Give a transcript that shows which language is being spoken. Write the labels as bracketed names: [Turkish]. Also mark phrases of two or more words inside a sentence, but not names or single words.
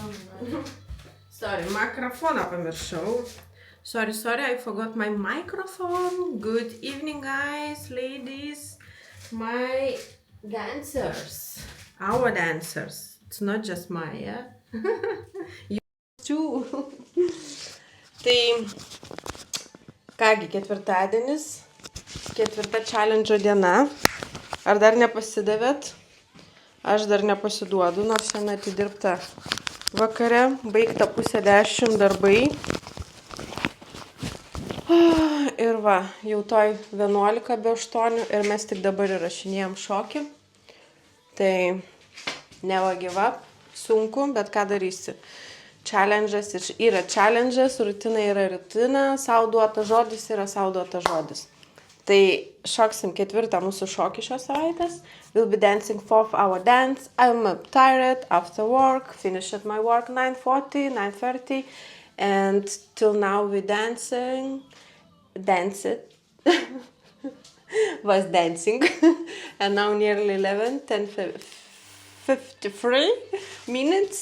[Lithuanian] Sorry, mikrofoną pamiršau. [English] Sorry, I forgot my microphone. Good evening, guys, ladies, my dancers. Our dancers. It's not just my, yeah? You too. [Lithuanian] Tai, kągi, ketvirtadienis, ketvirta challenge diena. Ar dar nepasidavėt? Aš dar nepasiduodu, nors šiandien atidirbta vakare, baigta 9:30 darbai. Ir va, jau toj 11 be 8 ir mes tik dabar įrašinėjom šokį. [English] Tai never give up, [Lithuanian] sunku, bet ką darysi. Challenges yra challenges, rutina yra rutina, sau duota žodis yra sau duota žodis. Tai šoksim ketvirtą mūsų šokį šios savaitės. [English] We'll be dancing 4-hour dance. I'm tired after work. Finished my work 9:40, 9:30. And till now we danced. Was dancing. And now nearly 10:53 minutes.